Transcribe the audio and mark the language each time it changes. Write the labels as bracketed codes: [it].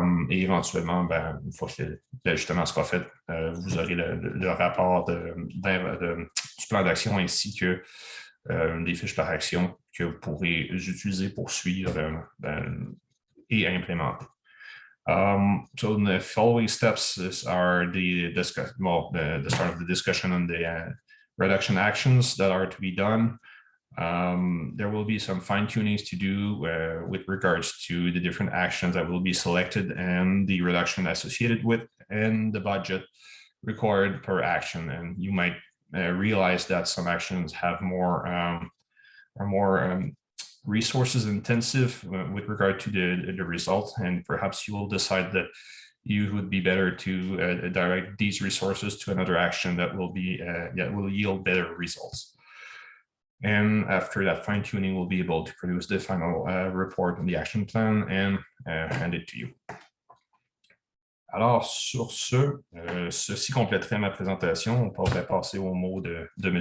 [fr] Et éventuellement, une fois que l'ajustement sera fait, vous aurez le rapport du plan d'action ainsi que des fiches par action que vous pourrez utiliser pour suivre et implémenter. [en] So the following steps are the start of the discussion on the reduction actions that are to be done. There will be some fine-tunings to do with regards to the different actions that will be selected and the reduction associated with and the budget required per action. And you might realize that some actions have are more resources intensive with regard to the result, and perhaps you will decide that you would be better to direct these resources to another action that will yield better results. And after that fine-tuning, we'll be able to produce the final report on the action plan and hand it to you. [fr] Alors, sur ceci compléterait ma présentation. On pourrait passer au mot de M.